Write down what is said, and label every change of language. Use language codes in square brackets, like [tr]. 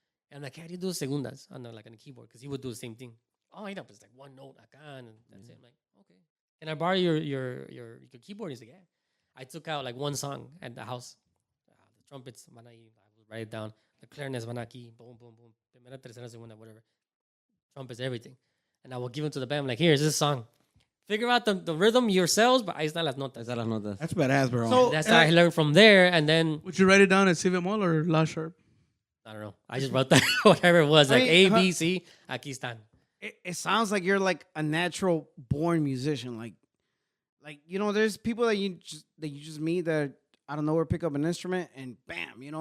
[en] And I'm like, how do you do segundas on the keyboard? Because he would do the same thing. Oh, I know, but it's like one note, [es] acá, [en] and that's it. I'm like, okay. Can I borrow your keyboard? He's like, yeah. I took out like one song at the house. The trumpets, [es] van ahí, [en] I would write it down. The clarinets [es] van aquí, [en] boom, boom, boom. [es] Primera, tercera, segunda, [en] whatever. Trumpets, everything. And I will give it to the band. I'm like, here's this song. Figure out the rhythm yourselves, but [es] ahí están las notas. [en] That's badass, bro. So That's how I learned from there. And then, Would you write it down at C bemol or La sharp? I don't know. I just wrote that, whatever it was. I Like mean, A, B, C, [es] aquí están. [en] it sounds like you're like a natural born musician. Like there's people that you just meet that out of nowhere pick up an instrument and bam,